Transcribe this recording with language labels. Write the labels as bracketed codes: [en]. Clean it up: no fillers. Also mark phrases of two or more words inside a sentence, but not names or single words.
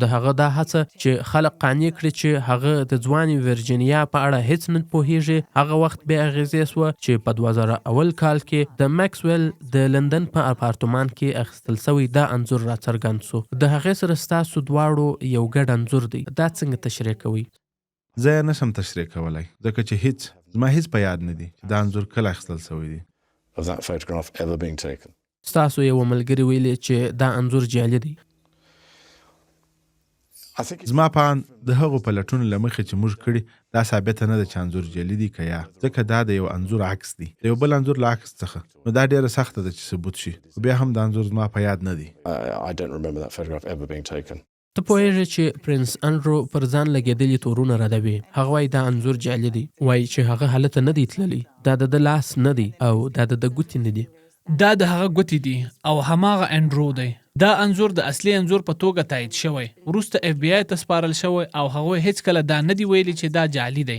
[ps] د هغه دا هڅه چې خلک قانع کړي چې هغه د ځوانې ورجینیا په اړه هیڅ نه پوهیږي، هغه وخت بې اغېزې سوه چې په 2001 کال کې د ماکسویل د لندن په اپارتمان کې اخیستل سوی دا انځور راڅرګند سو. د هغې سره ستاسو دواړو یو ګډ انځور دی. دا څنګه تشریح کوي؟ زه یې نشم تشریح کولی، ځکه چې زما هیڅ په یاد نه دی چې دا انځور کله اخیستل سوی دی. [en] of that photograph ever being taken. [ps] ستاسو یو ملګري ویلي چې دا انځور جعلي دی. [en] I think it's [ps] زما په اند د هغو پلټونو له مخې چې موږ کړي، دا ثابته نه ده چې انځور جعلي دی که یا، ځکه دا د یو انځور عکس دی، د یو بل انځور له عکس څخه. نو دا ډېره سخته ده چې ثبوت شي. خو بیا هم دا انځور زما په یاد نه دی. [en] I don't remember that photograph ever being taken. [ps] ته پوهېږې چې پرنس انډرو پر ځان لګېدلي تورونه ردوي. هغه وایي دا انځور جعلي دی، وایي چې هغه هلته نه دی تللی، دا د ده لاس نه دی او دا د ده ګوتې نه دي. دا د هغه ګوتې دي او هماغه انډرو دی. دا انځور د اصلي انځور په توګه تایید شوی، وروسته اف بی آی ته سپارل شوی او هغوی هیڅ کله دا نه دی ویلي چې دا جعلي دی.